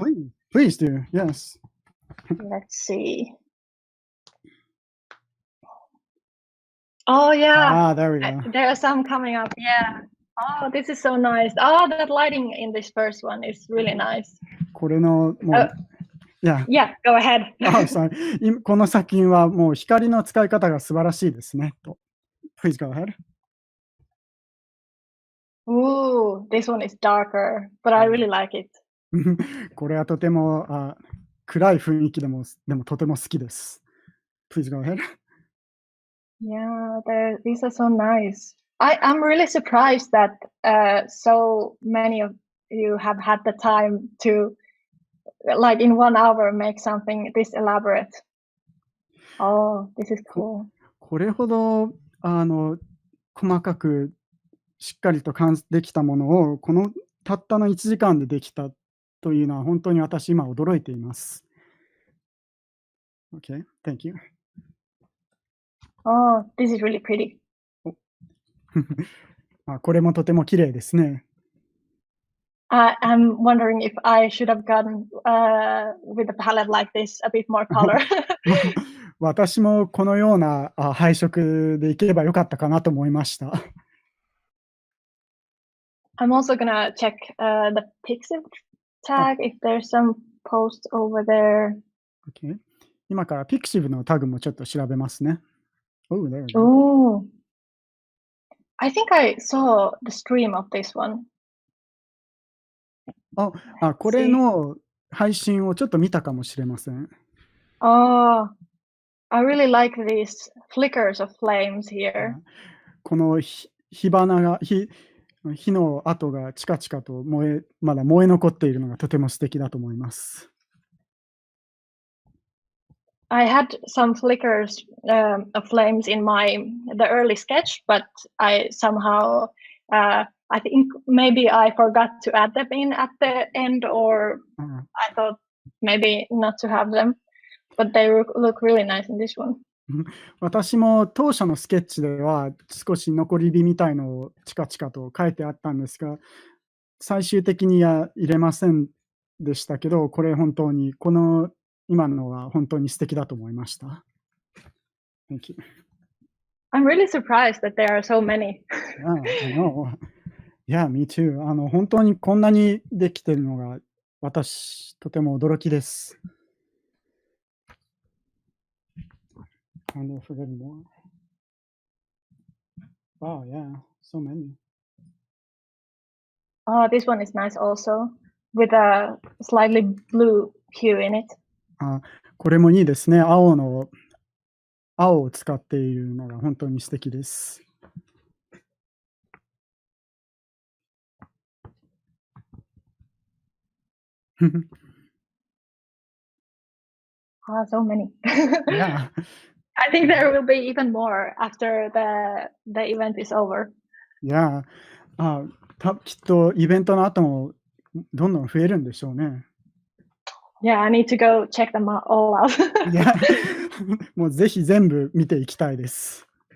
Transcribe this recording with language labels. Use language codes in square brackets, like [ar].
[en] Yes, please do. Yes. Let's see. Oh yeah. There we go. There are some coming up. Yeah. Oh, this is so nice. Oh, that lighting in this first one is really nice. [ja] これのもう [en] Yeah, go ahead. sorry. [ja] この作品はもう光の使い方が素晴らしいですね。 [en] Please go ahead. Ooh, this one is darker, but I really like it. [ja] これはとても暗い雰囲気でもとても好きです。 [en] Please go ahead. Yeah, these are so nice. I'm really surprised that so many of you have had the time to, in 1 hour, make something this elaborate. Oh, this is cool. [ja] これほど細かくしっかりとできたものをこのたったの1時間でできたというのは本当に私今驚いています。 [en] Okay, thank you. Oh, this is really pretty. [ja] これもとても綺麗ですね。 [en] I'm wondering if I should have gone with a palette like this, a bit more color. [ja] 私もこのような配色でいけばよかったかなと思いました。 [en] I'm also gonna check the pixiv tag if there's some post over there. Okay. [ja] 今からpixivのタグもちょっと調べますね。 [en] Oh, there we go. Oh, I think I saw the stream of this one. [ja] これの配信をちょっと見たかもしれません。 [en] Oh, I really like these flickers of flames here. [ja] この火花が火の跡がチカチカとまだ燃え残っているのがとても素敵だと思います。 [en] I had some flickers of flames in the early sketch, but I somehow I think maybe I forgot to add them in at the end, or I thought maybe not to have them, but they look really nice in this one. [ja] 私も当初のスケッチでは少し残り火みたいのをチカチカと書いてあったんですが、最終的には入れませんでしたけど、これ本当に、この今のは本当に素敵だと思いました。 [en] Thank you. I'm really surprised that there are so many. Yeah, I know. Yeah, me too. [ja] 本当にこんなにできてるのが、私、とても驚きです。 [en] And if we're getting more. Wow, yeah, so many. Oh, this one is nice also, with a slightly blue hue in it. [ja] これもいいですね。青を使っているのが本当に素敵です。 [en] So many. Yeah. I think there will be even more after the event is over. Yeah. [ja] きっとイベントの後もどんどん増えるんでしょうね。 [en] Yeah, I need to go check them all out. Yeah. [ja] もうぜひ全部見ていきたいです。